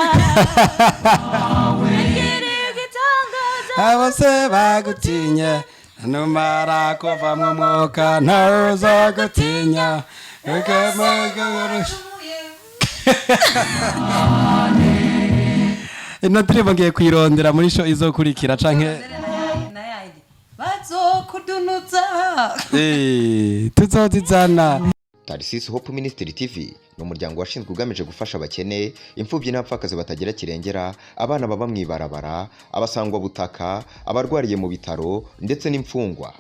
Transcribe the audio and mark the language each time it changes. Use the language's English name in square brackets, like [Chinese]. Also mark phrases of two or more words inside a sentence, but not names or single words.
[Rundi] abose bagutinya numara kuva mu mwuka ntaza gutinya ino ndirimbo ngiye kuyirondera muri show izokurikira canke bazokudunuza tuzozizana. Tarisisi Hope Ministry TV ni umuryango washinzwe ugamije gufasha abakene, imfubyi n'abapfakazi batagira kirengera, abana baba mwibarabara, abasangwa butaka, abarwariye mu bitaro ndetse n'imfungwa.